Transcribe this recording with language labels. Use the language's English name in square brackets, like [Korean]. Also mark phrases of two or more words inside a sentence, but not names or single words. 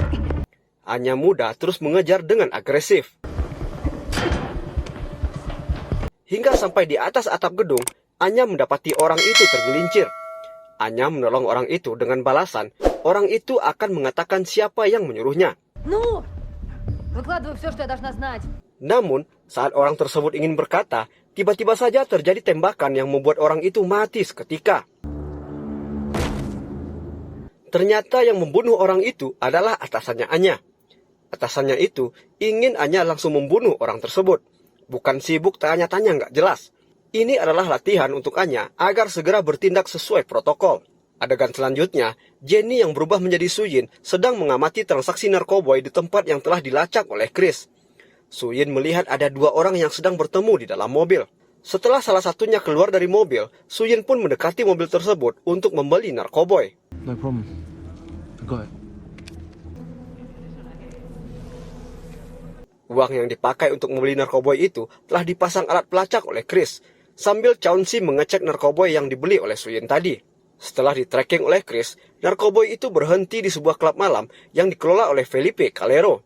[Indonesian] Anya muda terus mengejar dengan agresif. Hingga sampai di atas atap gedung, Anya mendapati orang itu tergelincir. Anya menolong orang itu dengan balasan, orang itu akan mengatakan siapa yang menyuruhnya. [Russian] Ну, выкладывай все, что я должна знать. [Indonesian] Namun, saat orang tersebut ingin berkata, tiba-tiba saja terjadi tembakan yang membuat orang itu mati seketika. Ternyata yang membunuh orang itu adalah atasannya Anya. Atasannya itu ingin Anya langsung membunuh orang tersebut. Bukan sibuk tanya-tanya nggak jelas. Ini adalah latihan untuk Anya agar segera bertindak sesuai protokol. Adegan selanjutnya, Jenny yang berubah menjadi Suyin sedang mengamati transaksi narkoboy di tempat yang telah dilacak oleh Chris. Suyin melihat ada dua orang yang sedang bertemu di dalam mobil. Setelah salah satunya keluar dari mobil, Suyin pun mendekati mobil tersebut untuk membeli narkoboy. [English] No problem. I got it. [Indonesian] Uang yang dipakai untuk membeli narkoboy itu telah dipasang alat pelacak oleh Chris, sambil Chauncey mengecek narkoboy yang dibeli oleh Suyin tadi. Setelah di-tracking oleh Chris, narkoboy itu berhenti di sebuah klub malam yang dikelola oleh Felipe Calero.